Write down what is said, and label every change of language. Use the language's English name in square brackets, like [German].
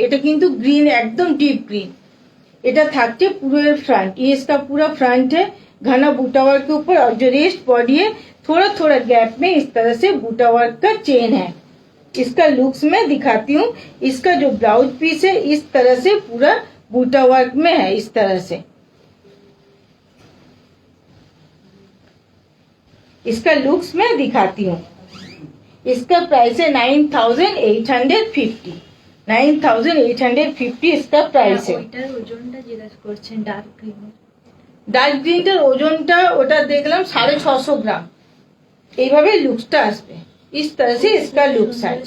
[Bangla] এটা কিন্তু গ্রিন একদম ডিপ ग्रीन। এটা থাকছে পুরো এর [Hindi] फ्रंट, ये इसका पूरा फ्रंट है घना बूटा वर्क के ऊपर, और जो रेस्ट बॉडी है थोड़ा थोड़ा गैप में इस तरह से बूटा वर्क का चेन है। इसका लुक्स मैं दिखाती हूँ। इसका जो ब्लाउज पीस है इस तरह से पूरा बूटा वर्क में है इस तरह से। इसका लुक्स मैं दिखाती हूँ। इसका प्राइस है 9850। 9850 इसका प्राइस है। [Bangla] ওইটার ওজনটা জিজ্ঞাসা করছেন ডার্ক গ্রিনের। ডার্ক গ্রিনটার ওজনটা ওটা দেখলাম 650 গ্রাম। এইভাবে লুকসটা আসবে, [Hindi] इस तरह से इसका लुक्स है।